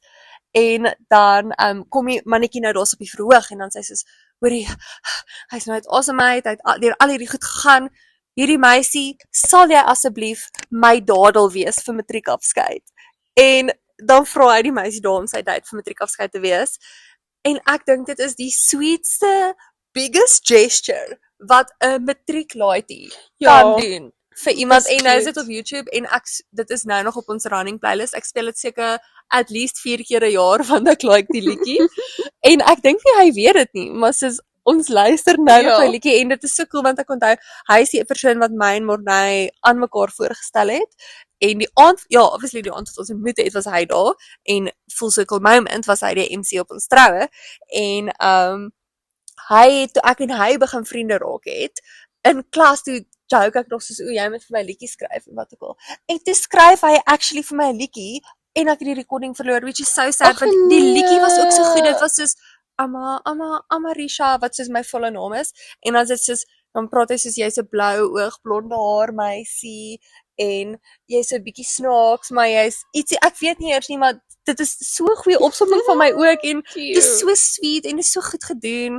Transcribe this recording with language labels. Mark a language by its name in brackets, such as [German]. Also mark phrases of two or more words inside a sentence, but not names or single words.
[Afrikaans] En dan kom die mannetjie nou daar's op die verhoog, en dan sê sy soos, hoorie, hy's nou uit asem uit, hy het deur al hierdie goed gegaan, hierdie meisie, sal jy asseblief my dadel wees vir matriekafskeid? En dan vra hy die meisie daar om sy date vir matriekafskeid te wees, en ek dink dit is die sweetste, [English] biggest gesture, [Afrikaans] wat 'n matrieklaaitjie kan doen vir iemand, en nou is dit op YouTube, en dit is nou nog op ons [English] running playlist, [Afrikaans] ek speel dit seker [English] at least [Afrikaans] 4 keer 'n jaar, want ek like die liedjie, en ek dink nie hy weet dit nie, maar soos ons luister nou nog die liedjie, en dit is so cool, want ek onthou, hy is die persoon wat my en Morney aan mekaar voorgestel het, en die aand, ja, obviously die aand wat ons ontmoet het, was hy daar, en [English] full circle moment [Afrikaans] was hy die MC op ons troue, en toe ek en hy begin vriende raak het, in klas toe joke ek nog soos, jy moet vir my liedjie skryf, en wat ook al, en toe skryf hy actually vir my liedjie, en ek het die recording verloor, [English] which is so sad, [Afrikaans] want die liedjie was ook so goed, dit was soos, Amarisha, wat soos my volle naam is, en dan is dit soos, dan praat hy soos, jy's 'n blou oog, blonde haar meisie, en jy's 'n bietjie snaaks, maar jy's ietsie, ek weet nie eers nie, maar dit is so 'n goeie opsomming van my ook, en dit is so sweet, en dit is so goed gedoen.